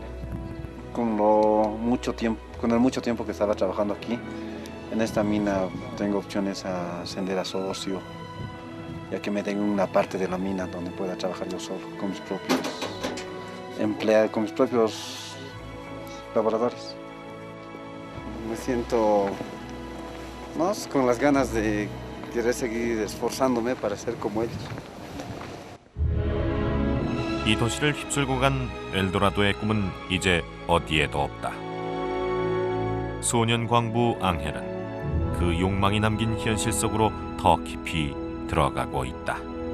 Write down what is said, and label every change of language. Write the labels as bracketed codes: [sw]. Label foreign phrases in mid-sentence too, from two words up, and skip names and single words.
[es] Con el mucho tiempo que estaba trabajando aquí, en esta mina tengo opciones a ascender a socio, ya que me den una parte de la mina donde pueda trabajar yo solo, con mis propios empleados, con mis propios laboradores. Me siento con las ganas de querer seguir esforzándome para ser como ellos. [ko] 이 도시를 휩쓸고 간 엘도라도의 꿈은 이제 어디에도 없다. 소년 광부 앙헬은 그 욕망이 남긴 현실 속으로 더 깊이 들어가고 있다.